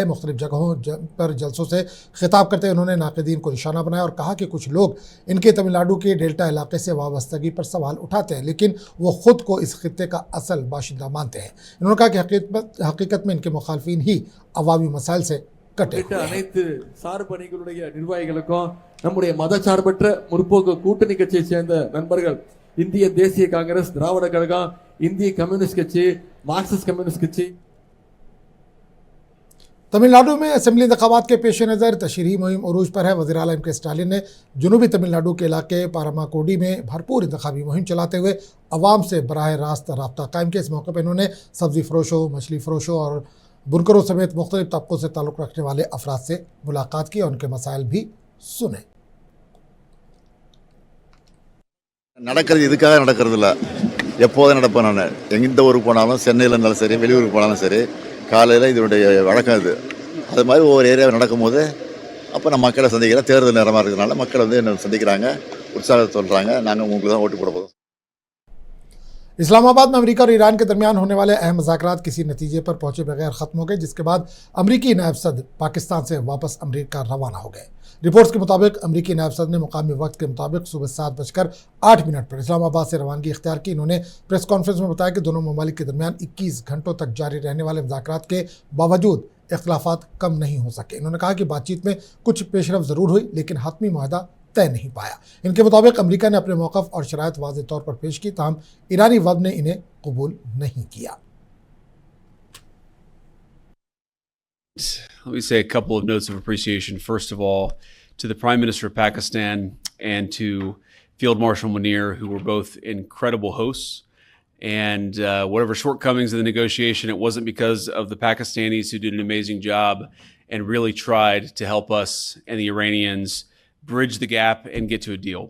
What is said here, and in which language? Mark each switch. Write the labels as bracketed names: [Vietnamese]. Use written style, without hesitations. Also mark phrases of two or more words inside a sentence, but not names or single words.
[Urdu] مختلف جگہوں پر جلسوں سے خطاب کرتے ہوئے انہوں نے ناقدین کو نشانہ بنایا اور کہا کہ کچھ لوگ ان کے تمل ناڈو کے ڈیلٹا علاقے سے وابستگی پر سوال اٹھاتے ہیں، لیکن وہ خود کو اس خطے کا اصل باشندہ مانتے ہیں. انہوں نے کہا کہ حقیقت میں ان کے مخالفین ہی عوامی مسائل سے [Tamil] அனைத்து சார்பு அணிகளுடைய நிர்வாகிகளுக்கும் நம்முடைய மதச்சார்பற்ற முற்போக்கு கூட்டணி கட்சியை சேர்ந்த நண்பர்கள், இந்திய தேசிய காங்கிரஸ், திராவிட கழகம், இந்திய கம்யூனிஸ்ட் கட்சி, மார்க்சிஸ்ட் கம்யூனிஸ்ட் கட்சி। [Urdu] تمل ناڈو میں اسمبلی انتخابات کے پیش نظر تشہیری مہم عروج پر ہے. وزیر اعلیٰ MK اسٹالن نے جنوبی تمل ناڈو کے علاقے پاراماکوڈی میں بھرپور انتخابی مہم چلاتے ہوئے عوام سے براہ راست رابطہ قائم کیا. اس موقع پر انہوں نے سبزی فروشوں، مچھلی فروشوں اور بنکروں سمیت مختلف طبقوں سے تعلق رکھنے والے افراد سے ملاقات کی اور ان کے مسائل بھی سنے. [Tamil] நடக்கிறது இதுக்காக நடக்கிறது இல்லை, எப்போதும் நடப்பேன். நான் எந்த ஊருக்கு போனாலும், சென்னையில் இருந்தாலும் சரி, வெளியூருக்கு போனாலும் சரி, காலையில் இதனுடைய வழக்கம் இது. அது மாதிரி ஒவ்வொரு ஏரியாவில் நடக்கும்போது அப்போ நம்ம மக்களை சந்திக்கிறேன். தேர்தல் நேரமாக இருக்கிறதுனால மக்கள் வந்து என்ன சந்திக்கிறாங்க, உற்சாகத்தை சொல்கிறாங்க, நாங்கள் உங்களுக்கு தான் ஓட்டு போட போகிறோம். [Urdu] اسلام آباد میں امریکہ اور ایران کے درمیان ہونے والے اہم مذاکرات کسی نتیجے پر پہنچے بغیر ختم ہو گئے، جس کے بعد امریکی نائب صدر پاکستان سے واپس امریکہ روانہ ہو گئے. رپورٹس کے مطابق امریکی نائب صدر نے مقامی وقت کے مطابق صبح 7:08 پر اسلام آباد سے روانگی اختیار کی. انہوں نے [English] press conference [Urdu] میں بتایا کہ دونوں ممالک کے درمیان 21 گھنٹوں تک جاری رہنے والے مذاکرات کے باوجود اختلافات کم نہیں ہو سکے. انہوں نے کہا کہ بات چیت میں کچھ پیش رفت ضرور ہوئی، لیکن حتمی معاہدہ طے نہیں پایا. ان کے مطابق امریکہ نے اپنے موقف اور شرائط واضح طور پر پیش کی، تاہم ایرانی وفد نے انہیں قبول نہیں کیا. [English] Let me say a couple of notes of appreciation. First of all, to the Prime Minister of Pakistan and to Field Marshal Munir, who were both incredible hosts. And whatever shortcomings in the negotiation, it wasn't because of the Pakistanis who did an amazing job and really tried to help us and the Iranians bridge the gap and get to a deal.